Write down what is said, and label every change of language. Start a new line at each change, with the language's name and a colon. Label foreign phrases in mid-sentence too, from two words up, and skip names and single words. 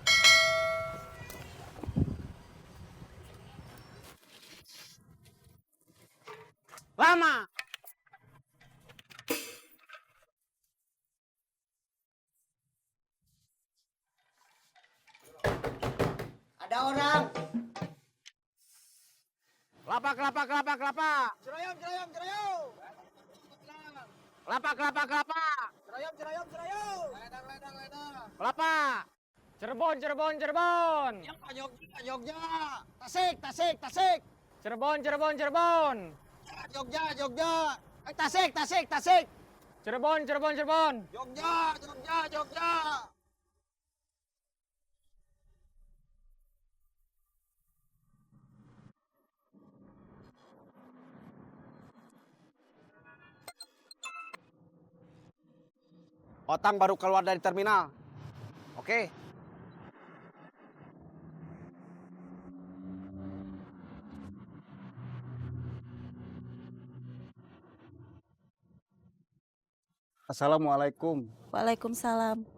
Indonesian: Lama. Ada orang. Kelapa, kelapa, kelapa, kelapa. Cerayam, cerayam, cerayam. Kelapa, kelapa, kelapa. Cerayam, cerayam, cerayam. Ledang, ledang, ledang. Kelapa. Cirebon, Cirebon, Cirebon. Jogja, Jogja. Tasik, Tasik, Tasik. Cirebon, Cirebon, Cirebon. Jogja, Jogja. Tasik, Tasik, Tasik. Cirebon, Cirebon, Cirebon. Jogja, Jogja, Jogja. Otang baru keluar dari terminal. Oke. Assalamualaikum. Waalaikumsalam.